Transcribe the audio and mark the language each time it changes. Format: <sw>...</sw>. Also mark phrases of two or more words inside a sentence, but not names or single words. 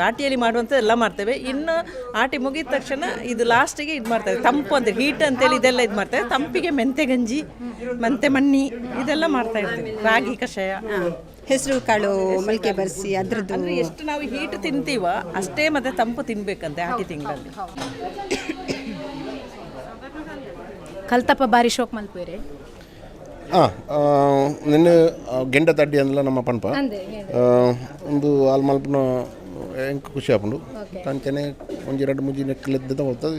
<kn>ಆಟಿಯಲ್ಲಿ ಮಾಡುವಂಥ ಎಲ್ಲ ಮಾಡ್ತೇವೆ. ಇನ್ನು ಆಟಿ ಮುಗಿದ ತಕ್ಷಣ ಇದು ಲಾಸ್ಟಿಗೆ ಇದು ಮಾಡ್ತೇವೆ, ತಂಪು ಅಂತ ಹೀಟ್ ಅಂತೇಳಿ ಇದೆಲ್ಲ ಇದು ಮಾಡ್ತೇವೆ. ತಂಪಿಗೆ ಮೆಂತೆ ಗಂಜಿ, ಮೆಂತೆ ಮಣ್ಣಿ ಇದೆಲ್ಲ ಮಾಡ್ತಾ ಇರ್ತೀವಿ. ರಾಗಿ ಕಷಾಯ, ಹೆಸರು ಕಾಳು ಮೊಳಕೆ ಬರೆಸಿ ಅದ್ರದ್ದು. ಅಂದರೆ ಎಷ್ಟು ನಾವು ಹೀಟ್ ತಿಂತೀವ ಅಷ್ಟೇ ಮತ್ತೆ ತಂಪು ತಿನ್ಬೇಕಂತೆ ಆಟಿ ತಿಂಗಳಲ್ಲಿ.</kn> <tcy>ಕಲ್ತಪ್ಪ ಬಾರಿ ಶೋಕ್ ಮಲ್ಪೇರೆ. ನಿನ್ನೆ ಗೆಂಡ ತಡ್ಡಿ ಅಂದಲ್ಲ ನಮ್ಮ ಪನ್ಪ ಒಂದು ಆಲ್ ಮಲ್ಪನ ಎಂಕ ಖುಷಿ ಆಪುಂಡು. ಕಂಚನೆ ಒಂಜಿ ಎರಡು ಮುಜಿ ನೆಕ್ಕಲಿದ್ದ ಹೋಗ್ತದೆ.</tcy>